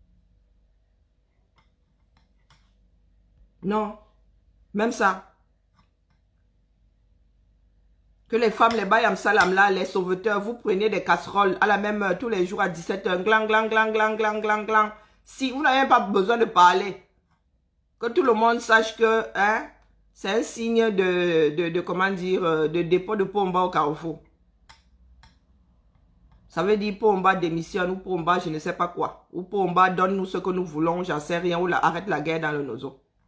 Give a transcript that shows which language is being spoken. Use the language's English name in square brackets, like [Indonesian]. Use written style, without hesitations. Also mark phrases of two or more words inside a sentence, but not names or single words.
[French] Non. Même ça. Que les femmes, les [Nigerian Pidgin] bayam salam [French] là, les sauveteurs, vous prenez des casseroles à la même heure tous les jours à 17h. Glang, glang, glang, glang, glang, glang, glang. Si vous n'avez pas besoin de parler, que tout le monde sache que hein, c'est un signe comment dire, de dépôt de Pomba au Carrefour. Ça veut dire Pomba démissionne ou Pomba je ne sais pas quoi. Ou Pomba donne-nous ce que nous voulons, j'en sais rien, ou arrête la guerre dans le nozo.